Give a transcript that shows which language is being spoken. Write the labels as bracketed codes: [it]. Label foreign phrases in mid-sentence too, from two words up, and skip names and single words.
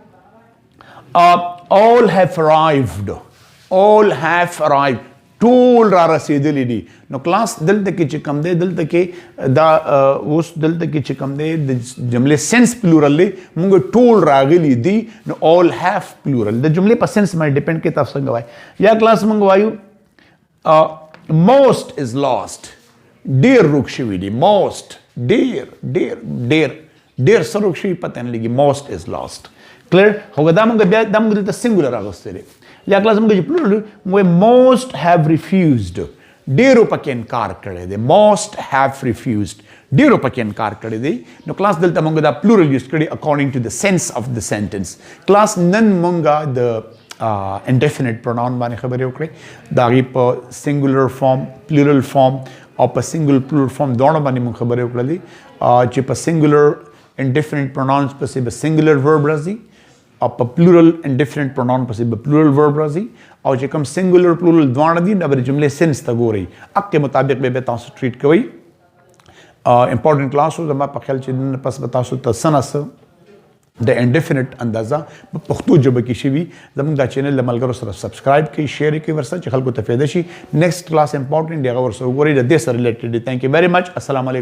[en] all have arrived [ps] ټول را رسیدلی دي نو کلاس دلته کې چې کوم دی دلته کې دا اوس دلته کې چې کوم دی د جملې [en] sense plural [ps] دی موږ ټول راغلي دي نو [en] all have plural [ps] د جملې په سنس باندې ډیپینډ کوي تاسو څنګه وایي یا کلاس موږ وایو [en] most is lost [ps] ډیر روک شوي دي most ډیر څه روک شوي پته نه لګي [en] most is lost clear [ps] خو دا موږ بیا دا موږ دلته singular راغوستی دی یا کلاس موږ چې plural موږ [en] most have refused [ps] ډیرو پکې انکار کړی دی [en] most have refused [ps] ډیرو پکې انکار کړی دی نو کلاس دلته موږ دا plural یوز کړی [en] according to the sense of the sentence [ps] کلاس نن موږ د [en] indefinite pronoun [ps] باندې خبرې وکړې د هغې په [en] singular form plural form [ps] او په [en] single plural form [ps] دواړو باندې موږ خبرې وکړلې چې په [en] singular indefinite pronouns [ps] پسې به [en] singular verb [ps] راځي او په [en] plural indefinite pronoun [ps] پسې به [en] plural verb [ps] راځي او چې کوم [en] singular plural [ps] دواړه دي دا به د جملې سنس ته ګورئ هغې مطابق به تاسو ټریټ کوئ [en] important class [ps] و زما په خیال چې پس به تاسو ته څه نه څه د indefinite اندازه په پښتو ژبه کې شوي زموږ دا چینل د ملګرو سره سبسکرایب کړئ شیر یې کړئ ورسره چې خلکو ته فایده شي [en] next class important [ps] دی هغه ورسره وګورئ د دې سره ریلیټډ دی [en] thank you very much [ar] السلام علیکم